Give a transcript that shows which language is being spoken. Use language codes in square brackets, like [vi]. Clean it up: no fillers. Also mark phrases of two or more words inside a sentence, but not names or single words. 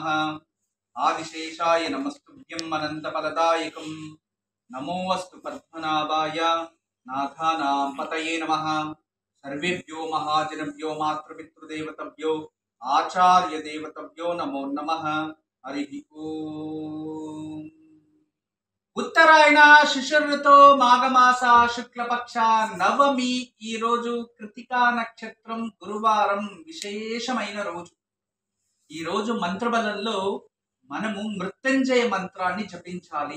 [sa] आदिशेषाय नमस्तुभ्यं अनन्तफलदायकं नमोऽस्तु पद्मनाभाय नाथानां पतये नमः। सर्वेभ्यो महाजनेभ्यो मातृपितृदेवतेभ्यो आचार्य देवतेभ्यो नमो नमः। हरिः ओम। [te] ఉత్తరాయణ శిశిరతో మాఘమాస శుక్లపక్ష నవమి ఈ రోజు కృతికా నక్షత్రం గురువారం విశేషమైన రోజు. ఈ రోజు మంత్రబలంలో మనము మృత్యుంజయ మంత్రాన్ని జపించాలి.